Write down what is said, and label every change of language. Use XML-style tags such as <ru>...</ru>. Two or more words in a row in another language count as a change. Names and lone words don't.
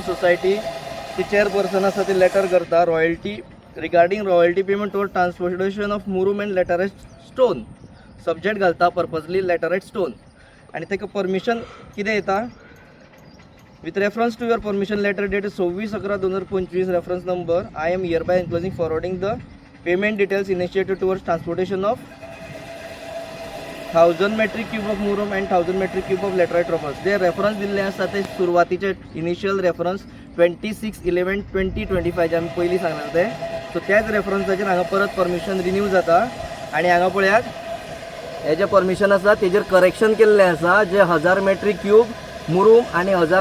<kok>सोसायटी ती चेअरपर्सन आसा ती लेटर करता</kok> <en>royalty regarding royalty payment toward transportation of murum and laterite stone subject घालता purposely laterite stone</en> <kok>आणि ताका परमिशन कितें येता</kok> <en>with reference to your permission letter date 26/11/2025 reference number I am hereby enclosing forwarding the payment details initiated towards transportation of 1000 metric cube of murum and 1000 metric cube of laterite rubbles</en> <kok>जे रेफरन्स दिल्ले आसा ते सुरवातीचे</kok> <en>initial reference</en> <kok>26/11/2025 जे आमी पयलीं सांगले ते सो त्याच रेफरन्साचेर हांगा परत</kok> <en>permission renew</en> <kok>जाता आणि हांगा पळयात हे जे परमिशन आसा तेजेर करेक्शन केल्लें आसा जे 1000</kok> <en>metric cube murum</en> <kok>आणि 1000</kok>